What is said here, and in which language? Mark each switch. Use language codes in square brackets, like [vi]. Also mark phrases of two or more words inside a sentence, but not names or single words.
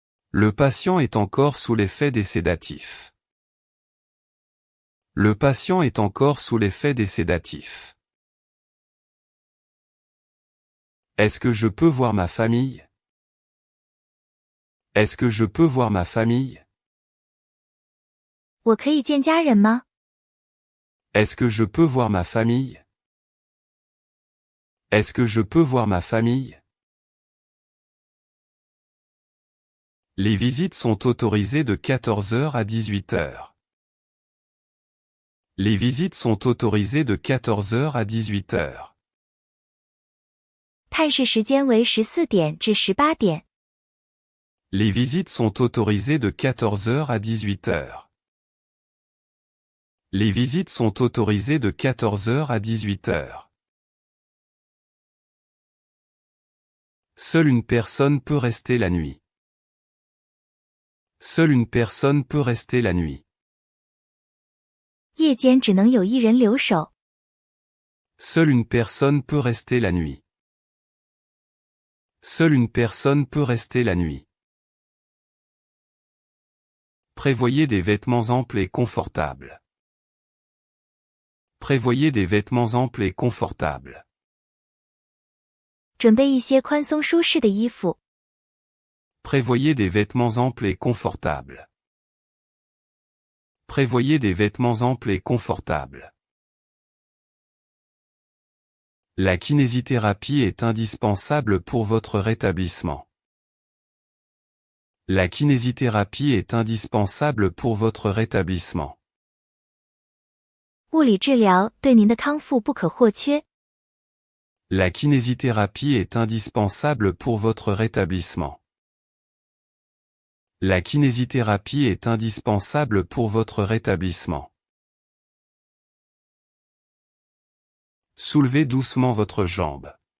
[fr] Le patient est encore sous l'effet des sédatifs. Le patient est encore sous l'effet des sédatifs. Est-ce que je peux voir ma famille? Est-ce que je peux voir ma famille? [zh] 我可以见家人吗？ [fr] Est-ce que je peux voir ma famille? Est-ce que je peux voir ma famille? Les visites sont autorisées de 14 h à 18 h. Les visites sont autorisées de 14 h à 18 h. [zh] 探视时间为14点至18点。 [fr] Les visites sont autorisées de 14 h à 18 h. Les visites sont autorisées de 14 h à 18 h. Seule une personne peut rester la nuit. Seule une personne peut rester la nuit. [zh] 夜间只能有一人留守。 [fr] Seule une personne peut rester la nuit. Seule une personne peut rester la nuit. Prévoyez des vêtements amples et confortables. Prévoyez des vêtements amples et confortables. [zh] 准备一些宽松舒适的衣服。 [fr] Prévoyez des vêtements amples et confortables. Prévoyez des vêtements amples et confortables. La kinésithérapie est indispensable pour votre rétablissement. La kinésithérapie est indispensable pour votre rétablissement. [zh] 物理治疗对您的康复不可或缺。 [fr] La kinésithérapie est indispensable pour votre rétablissement. La kinésithérapie est indispensable pour votre rétablissement. Soulevez doucement votre jambe.